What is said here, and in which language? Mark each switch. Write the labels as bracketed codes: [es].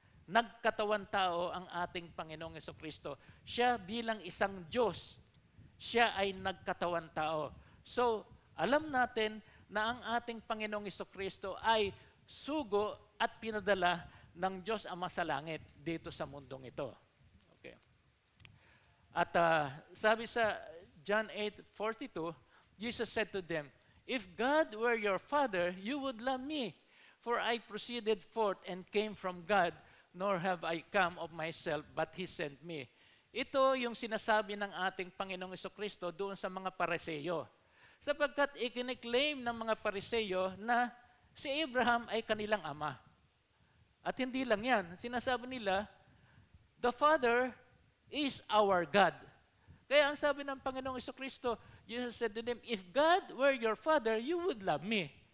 [tl] Nagkatawan tao ang ating Panginoong Jesucristo. Siya bilang isang Diyos, siya ay nagkatawan tao. So, alam natin na ang ating Panginoong Jesucristo ay sugo at pinadala ng Diyos Ama sa langit dito sa mundong ito. Okay. At sabi sa [en] John 8:42, Jesus said to them, "If God were your Father, you would love me, for I proceeded forth and came from God, nor have I come of myself, but He sent me." [tl] Ito yung sinasabi ng ating Panginoong Jesucristo doon sa mga Pariseyo. Sapagkat ikiniklaim ng mga Pariseyo na si Abraham ay kanilang ama. At hindi lang yan. Sinasabi nila, [en] the Father is our God. [tl] Kaya ang sabi ng Panginoong Jesucristo, [en] Jesus said to them, "If God were your Father, you would love me."